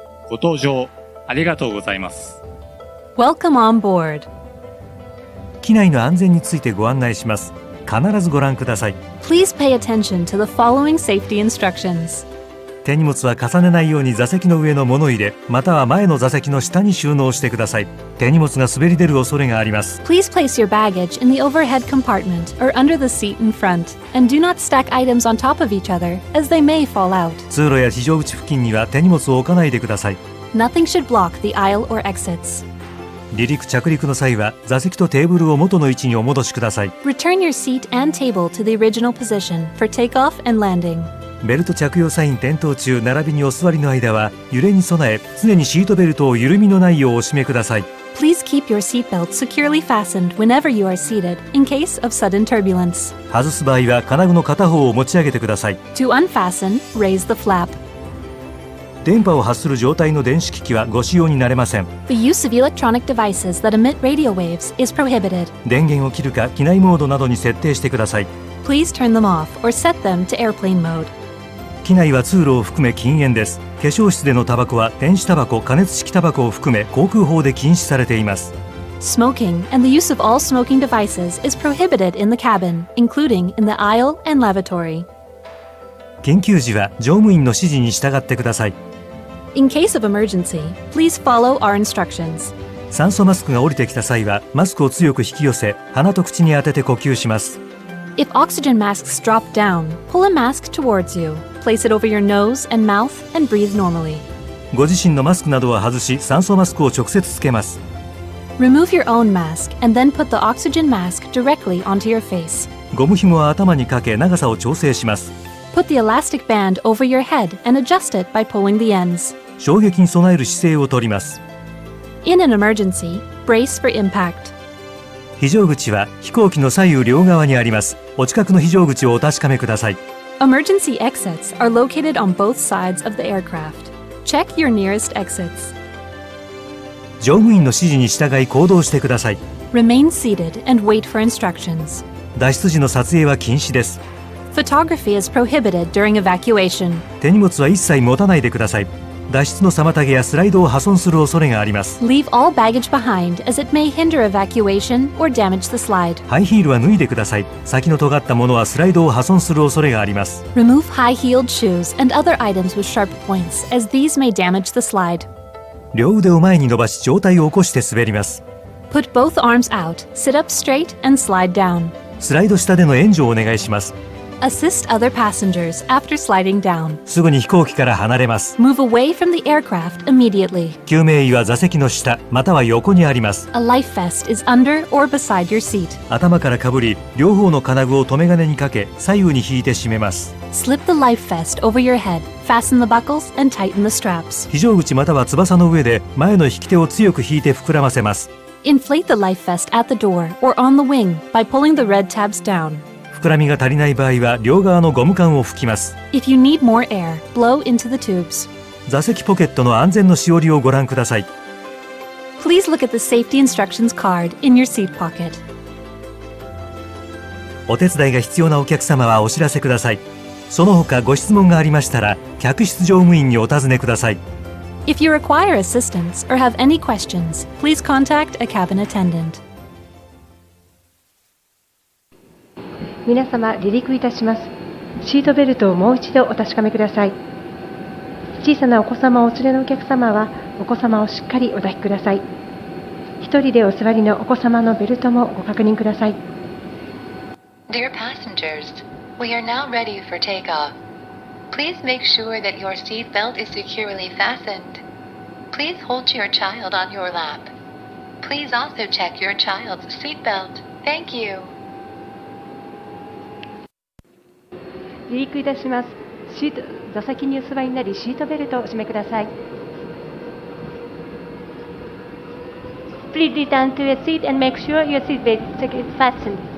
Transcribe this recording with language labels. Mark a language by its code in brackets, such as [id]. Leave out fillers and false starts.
[ja] ご搭乗ありがとうございます。 [en] Welcome on board. [ja] 機内の安全についてご案内します。必ずご覧ください。 [en] Please pay attention to the following safety instructions. [ja] 手荷物は重ねないように座席の上の物入れまたは前の座席の下に収納してください。手荷物が滑り出る恐れがあります。 [en] Please place your baggage in the overhead compartment or under the seat in front, and do not stack items on top of each other, as they may fall out. [ja] 通路や非常口付近には手荷物を置かないでください。 [en] Nothing should block the aisle or exits. [ja] 離陸着陸の際は座席とテーブルを元の位置にお戻しください。 [en] Return your seat and table to the original position for takeoff and landing. [ja] ベルト着用サイン点灯中並びにお座りの間は揺れに備え常にシートベルトを緩みのないようお締めください。 [en] Please keep your seatbelt securely fastened whenever you are seated in case of sudden turbulence. [ja] 外す場合は金具の片方を持ち上げてください。 [en] To unfasten, raise the flap. [ja] 電波を発する状態の電子機器はご使用になれません。 [en] The use of electronic devices that emit radio waves is prohibited. [ja] 電源を切るか機内モードなどに設定してください。 [en] Please turn them off or set them to airplane mode. [ja] 機内は通路を含め禁煙です。化粧室でのタバコは電子タバコ、加熱式タバコを含め航空法で禁止されています。 [en] Smoking and the use of all smoking devices is prohibited in the cabin, including in the aisle and lavatory. [ja] 緊急時は乗務員の指示に従ってください。 [en] In case of emergency, please follow our instructions. [ja] 酸素マスクが降りてきた際はマスクを強く引き寄せ鼻と口に当てて呼吸します。 [en] If oxygen masks drop down, pull a mask towards you. Place it over your nose and mouth and breathe normally. [ja] ご自身のマスクなどは外し酸素マスクを直接つけます。 [en] Remove your own mask and then put the oxygen mask directly onto your face. [ja] ゴム紐は頭にかけ長さを調整します。 [en] Put the elastic band over your head and adjust it by pulling the ends. [ja] 衝撃に備える姿勢をとります。 [en] In an emergency, brace for impact. [ja] 非常口は飛行機の左右両側にあります。お近くの非常口をお確かめください。 [en] Emergency exits are located on both sides of the aircraft. Check your nearest exits. [ja] 乗務員の指示に従い行動してください。 [en] Remain seated and wait for instructions. [ja] 脱出時の撮影は禁止です。 [en] Photography is prohibited during evacuation. [ja] 手荷物は一切持たないでください。脱出の妨げやスライドを破損する恐れがあります。 [en] Leave all baggage behind as it may hinder evacuation or damage the slide. [ja] ハイヒールは脱いでください。先の尖ったものはスライドを破損する恐れがあります。 [en] Remove high-heeled shoes and other items with sharp points as these may damage the slide. [ja] 両腕を前に伸ばし上体を起こして滑ります。 [en] Put both arms out, sit up straight and slide down. [ja] スライド下での援助をお願いします。 [en] Assist other passengers after sliding down. [ja] すぐに飛行機から離れます。 [en] Move away from the aircraft immediately. [ja] 救命衣は座席の下または横にあります。 [en] A life vest is under or beside your seat. [ja] 頭からかぶり両方の金具を留め金にかけ左右に引いて締めます。 [en] Slip the life vest over your head, fasten the buckles and tighten the straps. [ja] 非常口または翼の上で前の引き手を強く引いて膨らませます。 [en] Inflate the life vest at the door or on the wing by pulling the red tabs down. [ja] 膨らみが足りない場合は両側のゴム管を吹きます。 [en] If you need more air, blow into the tubes. [ja] 座席ポケットの安全のしおりをご覧ください。 [en] Please look at the safety instructions card in your seat pocket. [ja] お手伝いが必要なお客様はお知らせください。その他ご質問がありましたら客室乗務員にお尋ねください。 [en] If you require assistance or have any questions, please contact a cabin attendant. [ja] 皆様、離陸いたします。シートベルトをもう一度お確かめください。小さなお子様をお連れのお客様は、お子様をしっかりお抱きください。一人でお座りのお子様のベルトもご確認ください。 [en] Dear passengers, we are now ready for takeoff. Please make sure that your seat belt is securely fastened. Please hold your child on your lap. Please also check your child's seat belt. Thank you. [ja] 離陸いたします。座席にお座りになりシートベルトをお締めください。 [en] Please return to your seat and make sure your seat belt is fastened.